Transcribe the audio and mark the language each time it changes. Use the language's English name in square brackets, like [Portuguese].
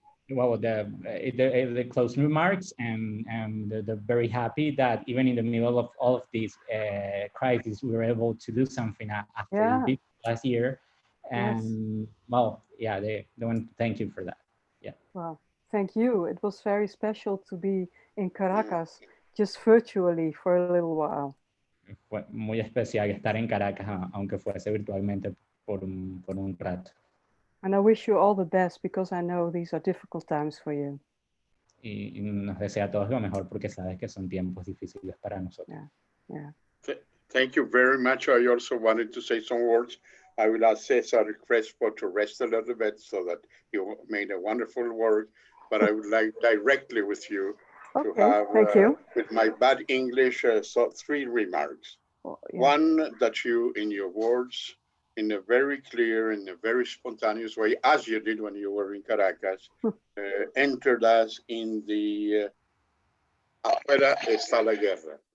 [English] Well, the closing remarks, and they're very happy that even in the middle of all of this crisis, we were able to do something after last year. And well, yeah, they want to thank you for that. Yeah. Well, thank you. It was very special to be in Caracas, just virtually for a little while. [Spanish] Fue muy especial estar en Caracas, aunque fuese virtualmente por un rato. [English] And I wish you all the best because I know these are difficult times for you. [Spanish] Y nos desea a todos lo mejor porque sabes que son tiempos difíciles para nosotros. [English] Yeah. Thank you very much. I also wanted to say some words. I will ask Cesar Crespo to rest a little bit so that you made a wonderful work, but I would like directly with you to have, thank you. with my bad English, so 3 remarks. One, that you, in your words, in a very clear, in a very spontaneous way, as you did when you were in Caracas, entered us in the [Spanish] afuera, está la guerra.